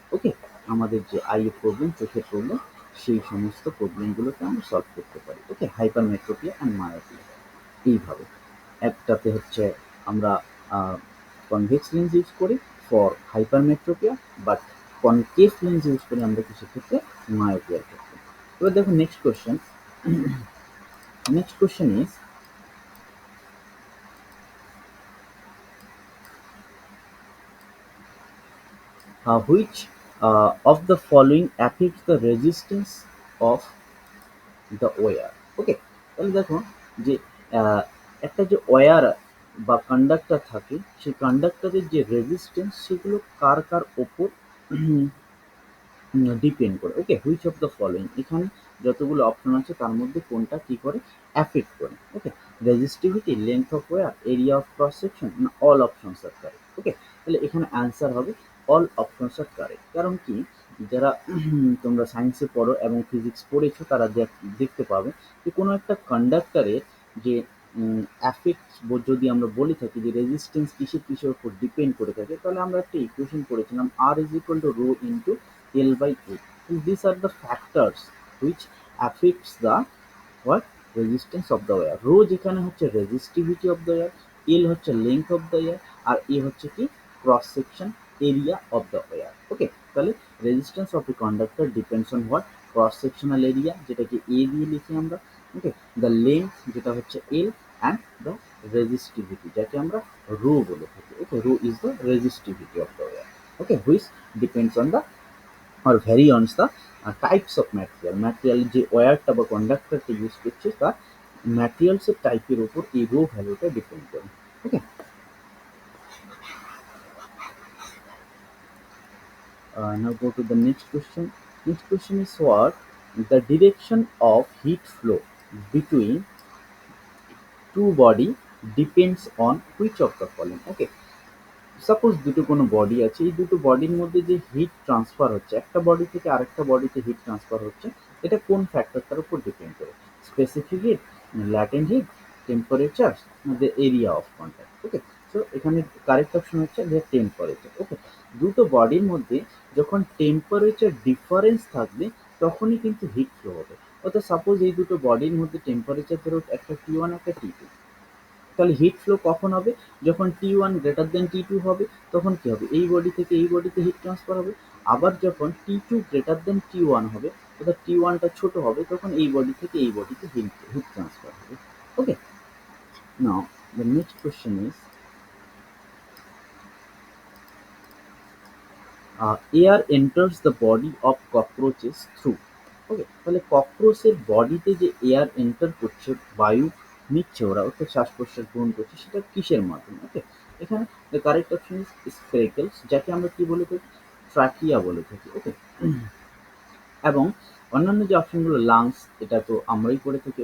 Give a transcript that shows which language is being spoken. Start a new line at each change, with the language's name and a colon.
Bangla: ওকে, আমাদের যে আইয়ের প্রবলেম, চোখের প্রবলেম, সেই সমস্ত প্রবলেমগুলোকে আমরা সলভ করতে পারি। ওকে, হাইপার মেট্রোপিয়া অ্যান্ড মায়োপিয়া এইভাবে। একটাতে হচ্ছে আমরা কনভেক্স লেন্স ইউজ করি for hypermetropia, but concave lens use করি আমরা কিছু ক্ষেত্রে মায়োপিয়ার ক্ষেত্রে। এবার দেখো next question.
English: Next question is which of the following affects the resistance of the wire?
Bangla: ওকে, তাহলে দেখো যে একটা যে ওয়্যার বা কন্ডাক্টর থাকে, সেই কন্ডাক্টরের যে রেজিস্ট্যান্স সেগুলো কার কার ওপর ডিপেন্ড করে। ওকে, হুইচ অফ দ্য ফলোইং, এখানে যতগুলো অপশন আছে তার মধ্যে কোনটা কি করে অ্যাফেক্ট করে।
English: Okay, resistivity, length of wire, area of cross section, না all options are correct. Okay, তাহলে এখানে answer হবে all options are correct.
Bangla: কারণ কি, যারা তোমরা সায়েন্সে পড়ো এবং ফিজিক্স পড়েছো তারা দেখতে পাবে যে কোনো একটা কন্ডাক্টরের যে অ্যাফেক্ট যদি আমরা বলে থাকি যে রেজিস্ট্যান্স কিসের কিসের উপর ডিপেন্ড করে থাকে, তাহলে আমরা একটা ইকুয়েশন পড়েছিলাম
English: R is equal to rho into L by A. And these are the factors which affects the what resistance of the wire. Rho যেখানে হচ্ছে resistivity of the wire, L হচ্ছে length of the wire, আর A হচ্ছে কি cross section area of the wire. Okay, তাহলে resistance of a conductor depends on what, cross sectional area
Bangla: যেটাকে A দিয়ে লিখি আমরা।
English: okay, the length যেটা হচ্ছে L and the resistivity
Bangla: যাকে আমরা রো বলে থাকি।
English: Okay, rho is the resistivity of the wire.
Bangla: Okay,
English: which depends on the or vary on the types of material
Bangla: যে ওয়্যারটা বা কন্ডাক্টরটা ইউজ করছে তার ম্যাটেরিয়ালসের টাইপের উপর এই রো ভ্যালুটা ডিপেন্ড করে।
English: Okay, now go to the next question. Next question is what, the direction of heat flow between two body depends on which of the following.
Bangla: Okay, suppose দুটো কোনো বডি আছে, এই দুটো বডির মধ্যে যে হিট ট্রান্সফার হচ্ছে, একটা বডি থেকে আরেকটা বডিতে হিট ট্রান্সফার হচ্ছে, এটা কোন ফ্যাক্টরটার উপর ডিপেন্ড করে, specific hit, latent heat, temperature, the area of contact. Okay, so এখানে কারেক্ট অপশন হচ্ছে যে টেম্পারেচার। ওকে, দুটো বডির মধ্যে যখন টেম্পারেচার ডিফারেন্স থাকবে তখনই কিন্তু হিট ফ্লো হবে। অর্থাৎ সাপোজ এই দুটো বডির মধ্যে টেম্পারেচার ধরো একটা T1 একটা T2, তাহলে হিট ফ্লো কখন হবে, যখন T1 গ্রেটার দেন T2 হবে, তখন কি হবে, এই বডি থেকে এই বডিতে হিট ট্রান্সফার হবে। আবার যখন T2 গ্রেটার দেন T1 হবে, অর্থাৎ T1টা ছোট হবে, তখন এই বডি থেকে এই বডিতে হিট ট্রান্সফার হবে।
English: Okay, now the next question is air enters the body of cockroaches through.
Bangla: ওকে, তাহলে ককরোচের বডিতে যে এয়ার এন্টার করছে, বায়ু নিচ্ছে ওরা, অর্থাৎ শ্বাস প্রশ্বাস গ্রহণ করছে, সেটা কিসের মাধ্যমে। ওকে, এখানে
English: the correct option is spiracles,
Bangla: যাকে আমরা কি বলে থাকি ট্রাকিয়া বলে থাকি। ওকে, এবং অন্যান্য যে অপশনগুলো লাংস, এটা তো আমরাই করে থাকি।